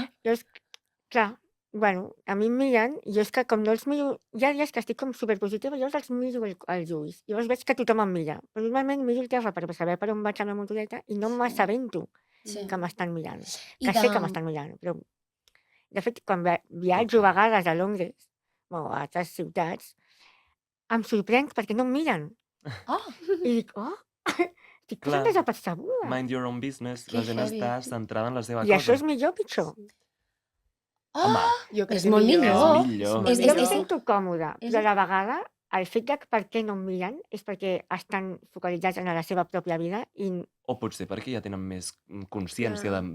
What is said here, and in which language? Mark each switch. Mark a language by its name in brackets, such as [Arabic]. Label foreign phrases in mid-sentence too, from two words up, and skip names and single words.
[Catalan] Llavors, clar, bueno, a mi em miren, i jo és que com no els miro, hi ha dies que estic com superpositiva, llavors els miro els ulls, i llavors veig que tothom em mira, però normalment miro el terra per saber per on vaig amb la motoreta i no m'assabento Sí. que m'estan mirant, I que sé que m'estan mirant, però de fet quan viatjo a vegades a Londres o a altres ciutats, em sorprenc perquè no em miren, Ah, i dic, oh, estic Clar. passant desapercebuda, [English] Mind your own business. [Catalan] Que La gent heavy. està centrada en la seva i això cosa. és millor o pitjor? Home, Jo crec És que molt és millor. millor. molt És- Jo em és- sento còmoda, és- però a la vegada el fet de per què no em miren és perquè estan focalitzats en la seva pròpia vida i O potser perquè ja tenen més consciència de